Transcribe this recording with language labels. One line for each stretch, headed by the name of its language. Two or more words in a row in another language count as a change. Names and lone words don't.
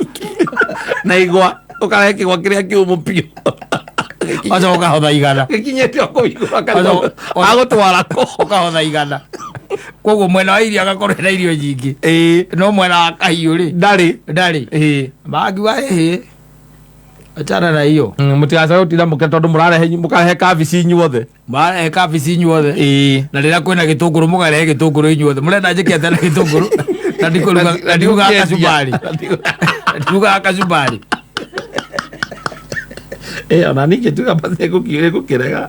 Kikuyu: na igwa ũkarehe kĩgwa kĩrĩa kĩũmũ piũ aca ũkahotha 100 gĩkinyĩte okũigũra agũtwara kũ ũkahotha 100 koguo mwena wa irio agakorwo na irio nyingĩ no mwena wa kahiũ rĩ ndarĩ makiuga
Swahili: achana na hiyo
Kikuyu: mũtigacoke gũtinda mũkarehe kabici inyuothe na rĩrĩa kwĩna gĩtũngũrũ mũkarehe gĩtũngũrũ inyuothe mũrenda njĩke atĩa na gĩtũngũrũ na ndirugaga kacumbari ona ningĩ tuga gũkĩrega